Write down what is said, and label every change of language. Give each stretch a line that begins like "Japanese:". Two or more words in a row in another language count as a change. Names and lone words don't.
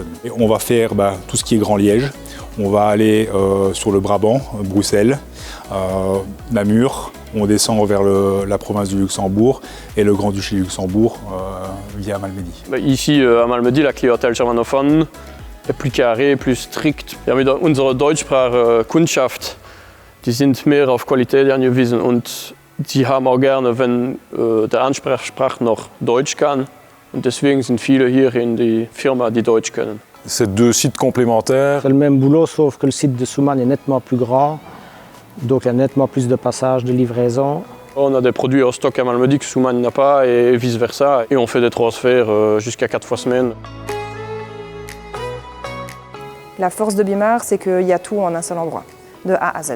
French: Et on va faire tout ce qui est Grand Liège. On va aller sur le Brabant, Bruxelles, Namur. On descend vers la province du Luxembourg et le Grand-Duché du Luxembourg via Malmedy. Ici à Malmedy, la clientèle germanophone est plus carré, plus strikt.
German: Wir haben mit unserer Deutschsprache Kundschaft, die sind mehr auf Qualität angewiesen und die haben auch gerne, wenn der Ansprechpartner noch Deutsch kann. Und deswegen sind viele hier in die Firma, die Deutsch können.
French: C'est deux sites complémentaires. C'est le même boulot, sauf que le site de Soumagne est nettement plus grand, donc il y a nettement plus de passages, de livraison. On a des produits en stock à Malmedy que Soumagne n'a pas et vice-versa. Et on fait des transferts jusqu'à 4 fois semaine. La force de Biemar, c'est qu'il y a tout en un seul endroit, de A à Z.